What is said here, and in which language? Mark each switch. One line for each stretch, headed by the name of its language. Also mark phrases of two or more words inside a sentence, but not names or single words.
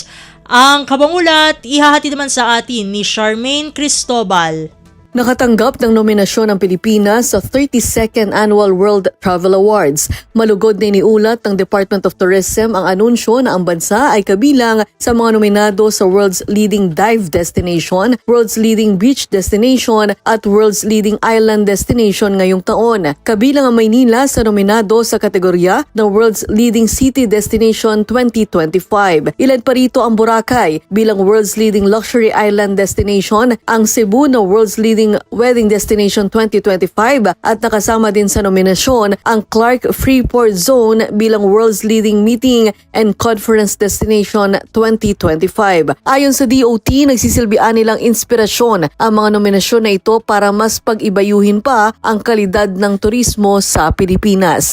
Filipino: Ang kabangulat, ihahati naman sa atin ni Charmaine Cristobal. Nakatanggap ng nominasyon ng Pilipinas sa 32nd Annual World Travel Awards. Malugod na iniulat ng Department of Tourism ang anunsyo na ang bansa ay kabilang sa mga nominado sa World's Leading Dive Destination, World's Leading Beach Destination at World's Leading Island Destination ngayong taon. Kabilang ang Maynila sa nominado sa kategorya ng World's Leading City Destination 2025. Ilan pa rito ang Boracay bilang World's Leading Luxury Island Destination, ang Cebu na World's Leading Wedding Destination 2025 at nakasama din sa nominasyon ang Clark Freeport Zone bilang World's Leading Meeting and Conference Destination 2025. Ayon sa DOT, nagsisilbian nilang inspirasyon ang mga nominasyon na ito para mas pag-ibayuhin pa ang kalidad ng turismo sa Pilipinas.